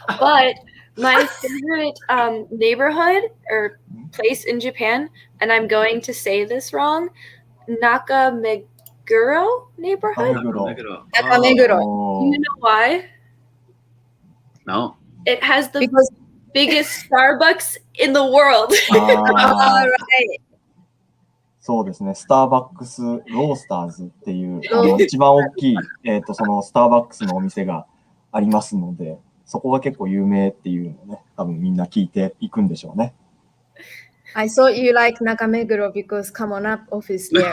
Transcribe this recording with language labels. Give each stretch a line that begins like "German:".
English: But my favorite neighborhood or place in Japan, and I'm going to say this wrong, Nakameguro neighborhood. Nakameguro. Nakameguro. Oh. Do you know why? No. It has the Because biggest Starbucks in the world. あー right.
Japanese: そうですね。スターバックスロースターズっていう一番大きい、そのスターバックスのお店がありますので、そこが結構有名っていうのをね、多分みんな聞いていくんでしょうね。
English: I thought you like Nakameguro because come on up office there.